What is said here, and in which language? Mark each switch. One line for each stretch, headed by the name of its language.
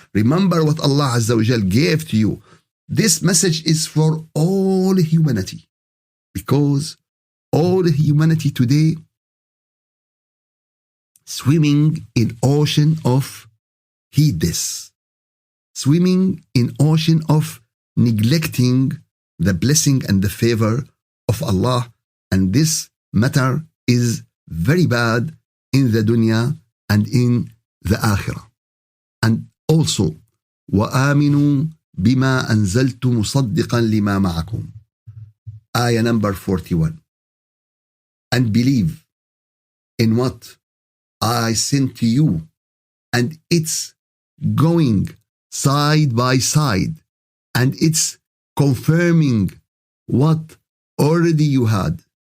English: Remember what Allah Azza wa Jal gave to you. This message is for all humanity, because all humanity today swimming in ocean of heedless, swimming in ocean of neglecting the blessing and the favor of Allah. And this matter is very bad in the dunya and in the akhirah. And also,
Arabic: وآمنوا بما أنزلت مصدقا لما معكم.
English: Ayah number 41. And believe in what I sent to you, and it's going side by side, and it's confirming what already you had.